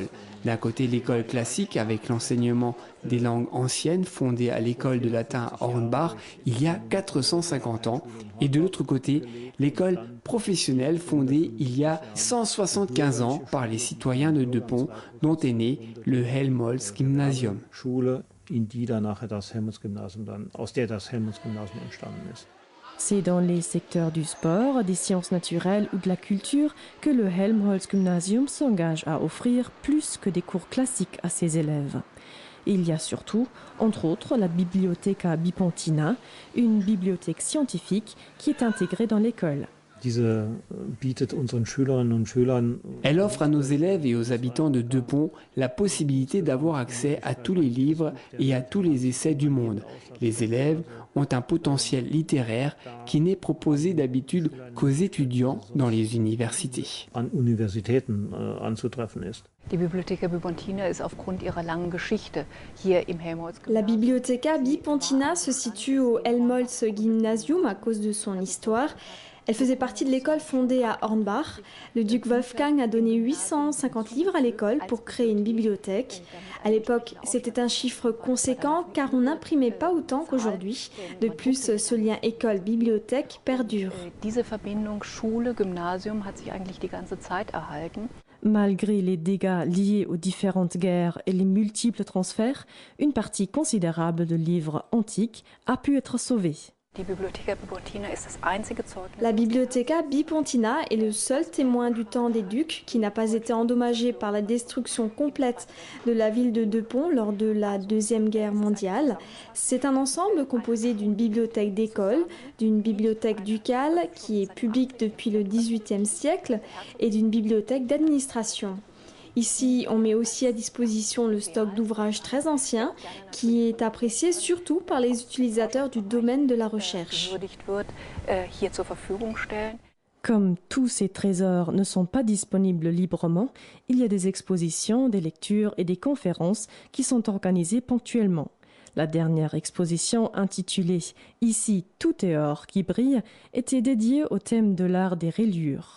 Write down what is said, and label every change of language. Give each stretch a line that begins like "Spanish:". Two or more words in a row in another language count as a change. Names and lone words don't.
French: D'un côté, l'école classique avec l'enseignement des langues anciennes fondée à l'école de latin à Hornbach il y a 450 ans, et de l'autre côté, l'école professionnelle fondée il y a 175 ans par les citoyens de Deux Ponts, dont est né le Helmholtz Gymnasium.
German: Schule, in die dann nachher das Helmholtz-Gymnasium aus der das Helmholtz-Gymnasium entstanden ist.
French: C'est dans les secteurs du sport, des sciences naturelles ou de la culture que le Helmholtz-Gymnasium s'engage à offrir plus que des cours classiques à ses élèves. Il y a surtout, entre autres, la Bibliotheca Bipontina, une bibliothèque scientifique qui est intégrée dans l'école.
German: Diese bietet unseren Schülerinnen und Schülern
French: Elle offre à nos élèves et aux habitants de Deux Ponts la possibilité d'avoir accès à tous les livres et à tous les essais du monde. Les élèves ont un potentiel littéraire qui n'est proposé d'habitude qu'aux étudiants dans les universités.
German: an Universitäten anzutreffen ist. Die Bibliotheca Bipontina ist aufgrund ihrer langen Geschichte hier im Helmholtz.
French: La Bibliotheca Bipontina se situe au Helmholtz Gymnasium à cause de son histoire. Elle faisait partie de l'école fondée à Hornbach. Le duc Wolfgang a donné 850 livres à l'école pour créer une bibliothèque. À l'époque, c'était un chiffre conséquent car on n'imprimait pas autant qu'aujourd'hui. De plus, ce lien école-bibliothèque perdure.
German: Diese Verbindung Schule-Gymnasium hat sich eigentlich die ganze Zeit erhalten.
French: Malgré les dégâts liés aux différentes guerres et les multiples transferts, une partie considérable de livres antiques a pu être sauvée.
German: Die Bibliotheca Bipontina ist das einzige Zeugnis.
French: La Bibliotheca Bipontina est le seul témoin du temps des ducs qui n'a pas été endommagé par la destruction complète de la ville de Deux Ponts lors de la Deuxième Guerre mondiale. C'est un ensemble composé d'une bibliothèque d'école, d'une bibliothèque ducale qui est publique depuis le XVIIIe siècle et d'une bibliothèque d'administration. Ici, on met aussi à disposition le stock d'ouvrages très anciens qui est apprécié surtout par les utilisateurs du domaine de la recherche.
German: Hier zur Verfügung stellen.
French: Comme tous ces trésors ne sont pas disponibles librement, il y a des expositions, des lectures et des conférences qui sont organisées ponctuellement. La dernière exposition, intitulée « Ici, tout est or qui brille », était dédiée au thème de l'art des reliures.